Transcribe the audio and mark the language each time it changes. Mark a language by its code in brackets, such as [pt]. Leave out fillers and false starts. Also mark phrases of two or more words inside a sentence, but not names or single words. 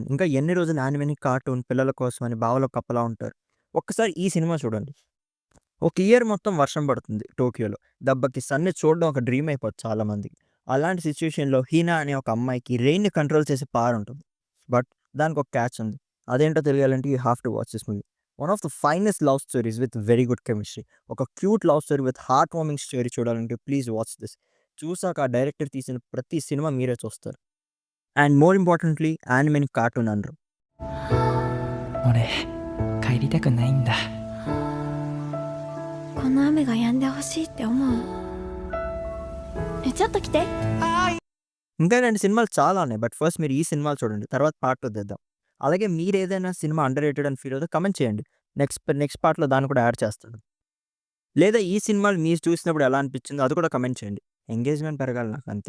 [te] ఇంకా ఎన్ని రోజులు యానిమేని, కార్టూన్ పిల్లల కోసం అని బావలో కప్పలా ఉంటారు. ఒక్కసారి ఈ సినిమా చూడండి. ఒక ఇయర్ మొత్తం వర్షం పడుతుంది టోక్యోలో. దెబ్బకి సన్ని చూడడం ఒక డ్రీమ్ అయిపోతుంది చాలామందికి. అలాంటి సిచ్యువేషన్లో హీనా అనే ఒక అమ్మాయికి రెయిన్ని కంట్రోల్ చేసే పవర్ ఉంటుంది. బట్ దానికి ఒక క్యాచ్ ఉంది. అదేంటో తెలియాలంటే [en] you have to watch this movie. one of the finest love stories with very good chemistry. ఒక cute love story with heart warming story చూడాలంటే please watch this. [te] చూసాక ఆ డైరెక్టర్ తీసిన ప్రతి సినిమా మీరే చూస్తారు. [en] and more importantly [te] యానిమేని కార్టూన్ అనరు. [ja] 俺帰りたくないんだ。この雨が止んでほしいって思う。ちょっと来て。 [te] ఇంకా 2 సినిమాలు చాలా ఉన్నాయి. [en] but first [te] మీరు ఈ సినిమాలు చూడండి, తర్వాత పార్ట్ 2 తెద్దాం. అలాగే మీరు ఏదైనా సినిమా [en] under rated [te] అని ఫీల్ అవుతే కమెంట్ చేయండి. [en] next partlo [te] దాన్ని కూడా యాడ్ చేస్తాను. లేదా ఈ సినిమాలు మీరు చూసినప్పుడు ఎలా అనిపించిందో అది కూడా కమెంట్ చేయండి. ఎంగేజ్మెంట్ పెరగాలి నాకు అంతే.